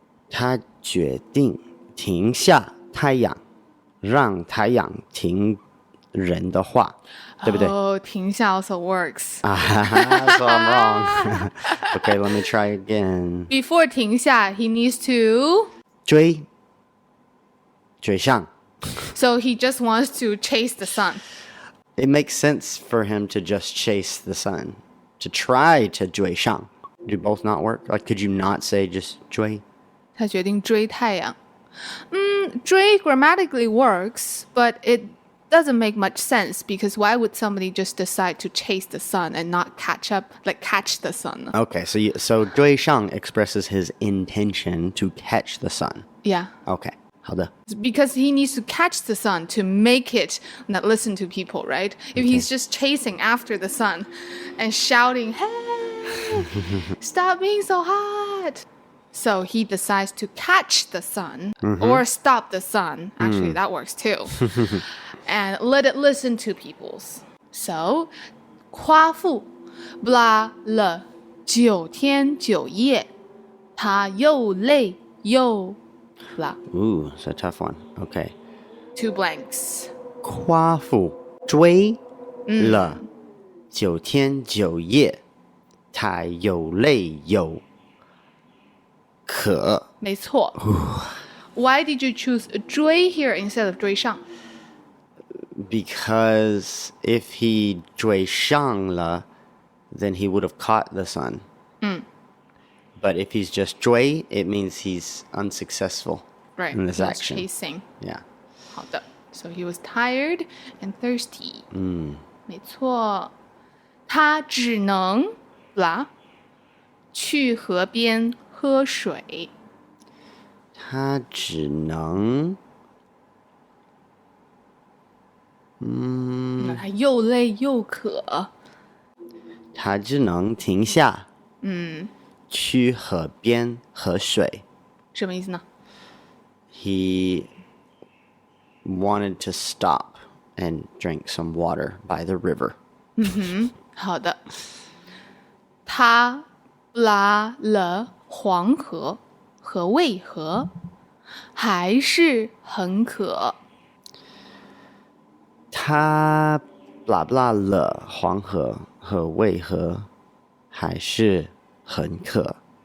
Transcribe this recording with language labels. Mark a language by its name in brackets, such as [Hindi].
[Chinese] 他决定停下太阳，让太阳听人的话，对不对？ [English] 停下 also works. So I'm wrong. Okay, let me try again. Before 停下 he needs to [Chinese] 追上。 [English] So he just wants to chase the sun. It makes sense for him to just chase the sun, to try to 追上. Do both not work? Like, could you not say just 追？ [Chinese] 他决定追太阳。 [English] 追 grammatically works, but it doesn't make much sense because why would somebody just decide to chase the sun and not catch the sun? Okay, so 追上 expresses his intention to catch the sun. Yeah. [Chinese] Okay, 好的。 [English] Because he needs to catch the sun to make it not listen to people, right? If he's just chasing after the sun and shouting, hey, stop being so hot. So he decides to catch the sun or stop the sun. Actually, that works too. And let it listen to people's. [Chinese] So, 夸父 blah 了9天9夜，他又累又 blah. [English] Ooh, it's a tough one. Okay. 2 blanks. [Chinese] 夸父追了9天9夜，他又累又渴。没错。 [English] Why did you choose 追 here instead of 追上？ Because if he 追上了, then he would have caught the sun. But if he's just 追, it means he's unsuccessful Right. in this he was action. chasing. Yeah. [Chinese] 好的。 [English] So he was tired and thirsty. [Chinese] 没错。他只能 blah 去河边喝水。他只能他又累又渴。他只能停下去河边喝水。什么意思呢？ [English] He wanted to stop and drink some water by the river. [Chinese] 好的。他拉了黄河和渭河，还是很渴。他 blah blah 了黄河和渭河，还是很渴。